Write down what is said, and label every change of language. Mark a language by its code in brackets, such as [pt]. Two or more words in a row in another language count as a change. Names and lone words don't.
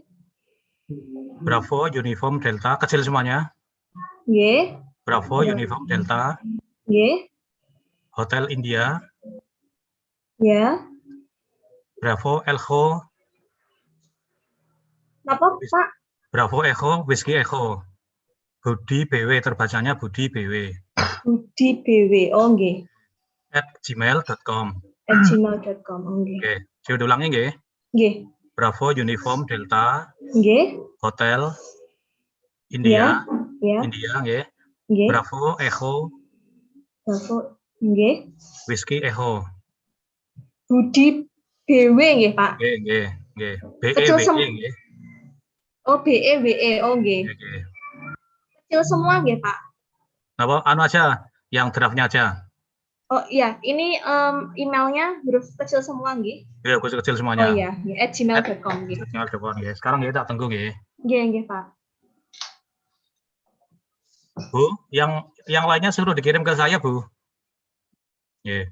[en] Bravo Uniform Delta, kecil semuanya. [id] G. [en] Bravo Uniform Delta. [id] G. [en] Hotel India. [id] Ya. [en] Bravo Echo. [id] Apa Pak? [en] Bravo Echo, Whiskey Echo. [id] Budi BW, terbacanya Budi BW. Budi BW, oh nggih. @gmail.com. @gmail.com, oh nggih. Oke, saya ulangi nggih. Nggih. [en] Bravo Uniform Delta. [id] Nggih. [en] Hotel India. [id] Ya. India nggih. Nggih. [en] Bravo Echo. [id] Bravo nggih. [en] Whiskey Echo. [id] Budi BW nggih, Pak. Nggih, nggih, nggih. Kecil BEWE nggih. Oh, BEWE, oh nggih. Nggih. Kecil semua nggih, Pak. Napa anu aja, yang draftnya aja. Oh iya, ini emailnya huruf kecil semua nggih. Iya, kecil Oh semuanya. iya, @gmail.com nggih. Gmail.com ya. Sekarang ya tak tunggu ya. Nggih, nggih, Pak. Bu, yang lainnya suruh dikirim ke saya, Bu. Ya.